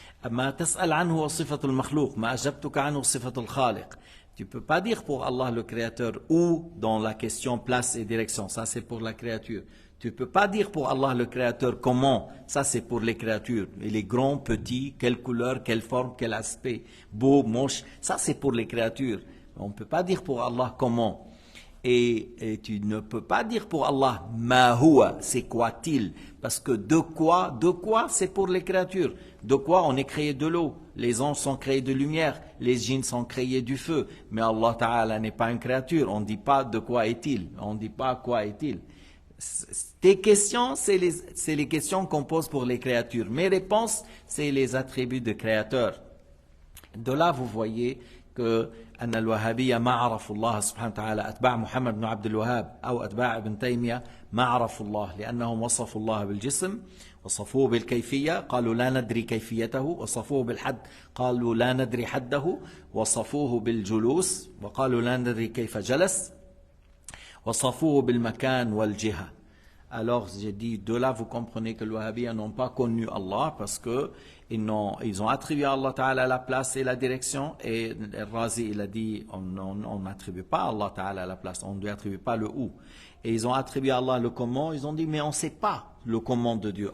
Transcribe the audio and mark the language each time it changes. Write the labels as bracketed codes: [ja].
[ar] ما تسأل عنه صفة المخلوق ما أجبتك عنه صفة الخالق. [fr] Tu ne peux pas dire pour Allah le Créateur où dans la question place et direction. Ça c'est pour la créature. Tu ne peux pas dire pour Allah le Créateur comment. Ça c'est pour les créatures. Et les grands, petits, quelle couleur, quelle forme, quel aspect, beau, moche. Ça c'est pour les créatures. On ne peut pas dire pour Allah comment. Et tu ne peux pas dire pour Allah ma huwa, c'est quoi-il? Parce que de quoi c'est pour les créatures. De quoi on est créé de l'eau. Les anges sont créés de lumière, les djinns sont créés du feu. Mais Allah Ta'ala n'est pas une créature. On ne dit pas de quoi est-il. On ne dit pas quoi est-il. Tes questions, c'est les questions qu'on pose pour les créatures. Mes réponses, c'est les attributs de créateur. De là, vous voyez que [ar] أن الوهابية ما عرفوا الله سبحانه وتعالى. أتباع محمد بن عبد الوهاب أو أتباع ابن تيمية ما عرفوا الله لأنهم وصفوا الله بالجسم وصفوه بالكيفية قالوا لا ندري كيفيته وصفوه بالحد قالوا لا ندري حده وصفوه بالجلوس وقالوا لا ندري كيف جلس وصفوه بالمكان والجهة. [fr] Alors j'ai dit, de là vous comprenez que les Wahhabiyya n'ont pas connu Allah parce que ils ont attribué à Allah Ta'ala la place et la direction, et Razi il a dit on n'attribue pas à Allah Ta'ala la place, on ne lui attribue pas le où. Et ils ont attribué à Allah le comment, ils ont dit mais on ne sait pas le comment de Dieu.